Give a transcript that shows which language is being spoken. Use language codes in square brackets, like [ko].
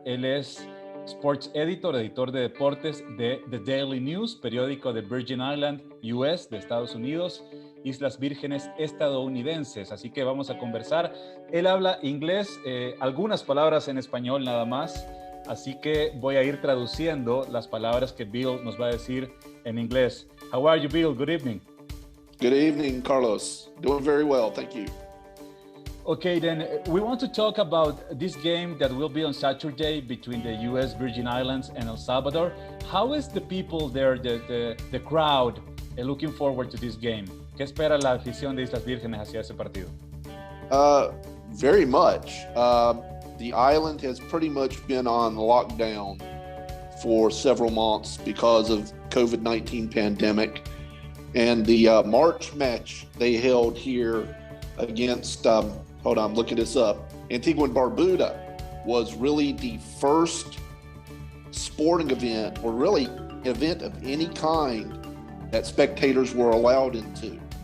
[es] Él es Sports Editor, editor de deportes de The Daily News, periódico de Virgin Islands US de Estados Unidos, Islas Vírgenes estadounidenses. Así que vamos a conversar. Él habla inglés, algunas palabras en español nada más. Así que voy a ir traduciendo las palabras que Bill nos va a decir en inglés. [en] How are you, Bill? Good evening. Good evening, Carlos. Doing very well, thank you. Okay, then we want to talk about this game that will be on Saturday between the US Virgin Islands and El Salvador. How is the people there, the crowd, looking forward to this game? [es] ¿Qué espera la afición de Islas Vírgenes hacia ese partido? [en] Very much. The island has pretty much been on lockdown for several months because of COVID-19 pandemic. And the March match they held here against, hold on, I'm looking this up, Antigua and Barbuda was really the first sporting event, or really event of any kind, that spectators were allowed into.